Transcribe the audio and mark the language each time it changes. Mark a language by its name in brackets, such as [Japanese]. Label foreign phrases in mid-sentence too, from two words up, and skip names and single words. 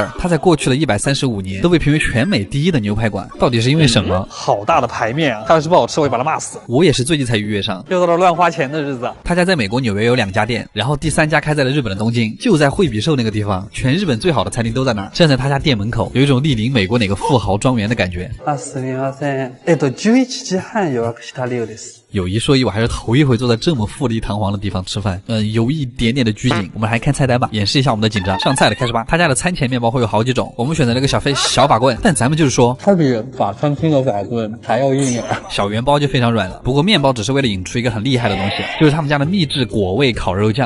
[Chinese] 他在过去的135年都被评为全美第一的牛排馆，到底是因为什么？好大的牌面啊！它要是不好吃，我会把它骂死。我也是最近才预约上，又到了乱花钱的日子。他家在美国纽约有2家店，然后第3家开在了日本的东京。就在惠比寿那个地方，全日本最好的餐厅都在那儿。站在他家店门口，有一种莅临美国哪个富豪庄园的感觉。 [Japanese] すみません。11時半予約した量です。 [Chinese] 有一说一，我还是头一回坐在这么富丽堂皇的地方吃饭，有一点点的拘谨。我们来看菜单吧，演示一下我们的紧张。上菜了，开始吧。他家的餐前面包会有好几种，我们选择了一个小法棍，但咱们就是说，它比法餐厅的法棍还要硬一点。小圆包就非常软了，不过面包只是为了引出一个很厉害的东西，就是他们家的秘制果味烤肉酱。